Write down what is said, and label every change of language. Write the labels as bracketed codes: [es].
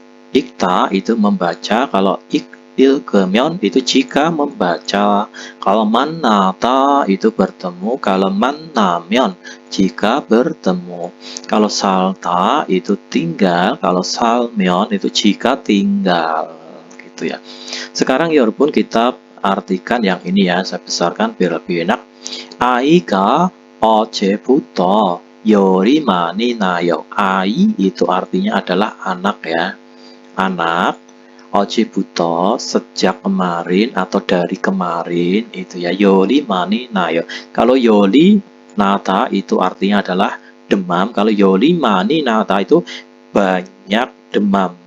[id] Ikta itu membaca, kalau [ko] 읽으면 [id] itu jika membaca, kalau [ko] 만나다 [id] itu bertemu, kalau [ko] 만나면 [id] jika bertemu, kalau [ko] 살다 [id] itu tinggal, kalau [ko] 살면 [id] itu jika tinggal gitu ya. Sekarang [ko] 여러분 [id] kita artikan yang ini ya, saya besarkan biar lebih enak. [ko] 아이가 어제부터 열이 많이 나요. 아이 [id] itu artinya adalah anak ya, anak. [ko] 어제부터 [id] sejak kemarin atau dari kemarin itu ya, [ko] 열이 많이 나요. [id] Kalau [ko] 열이 나다 [id] itu artinya adalah demam. Kalau [ko] 열이 많이 나다 [id] itu banyak demam.